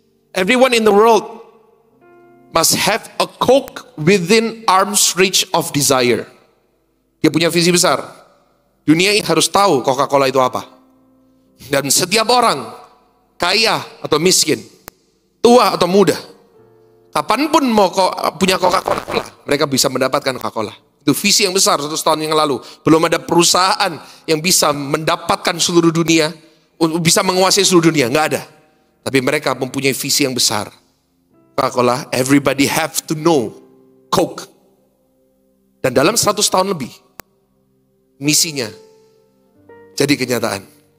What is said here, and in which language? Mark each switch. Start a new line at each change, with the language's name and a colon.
English: Everyone in the world must have a Coke within arm's reach of desire.
Indonesian: Dia punya visi besar. Dunia ini harus tahu Coca-Cola itu apa. Dan setiap orang, kaya atau miskin, tua atau muda, kapanpun mau punya Coca-Cola, mereka bisa mendapatkan Coca-Cola. Itu visi yang besar 100 tahun yang lalu. Belum ada perusahaan yang bisa mendapatkan seluruh dunia, bisa menguasai seluruh dunia, nggak ada. Tapi mereka mempunyai visi yang besar. Coca-Cola,
English: everybody have to know Coke.
Indonesian: Dan dalam 100 tahun lebih, misinya jadi kenyataan.